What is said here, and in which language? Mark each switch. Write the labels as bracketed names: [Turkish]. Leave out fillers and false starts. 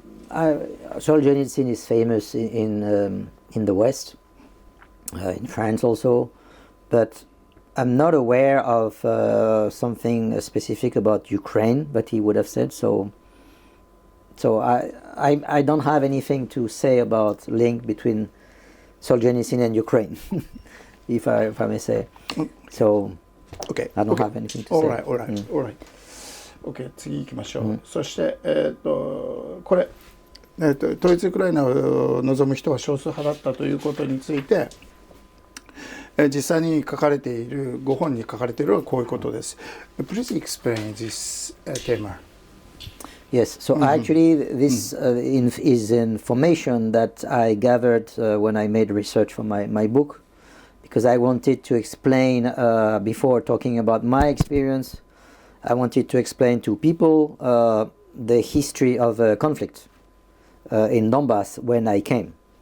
[English] Solzhenitsyn is famous in the West, in France also, but I'm not aware of something specific about Ukraine, but he would have said so. So I don't have anything to say about link between Solzhenitsyn and Ukraine, if I may say. So I don't have anything to say. All right. OK、 [Japanese] 次行きましょう。そしてこれ、統一ウクライナを望む人は少数派だったということについて、実際に書かれている、ご本に書かれているのはこういうことです。 [English] Please explain this tema. Yes, so actually this is information that I gathered when I made research for my book, because I wanted to explain, before talking about my experience, I wanted to explain to people the history of conflict in Donbass when I came.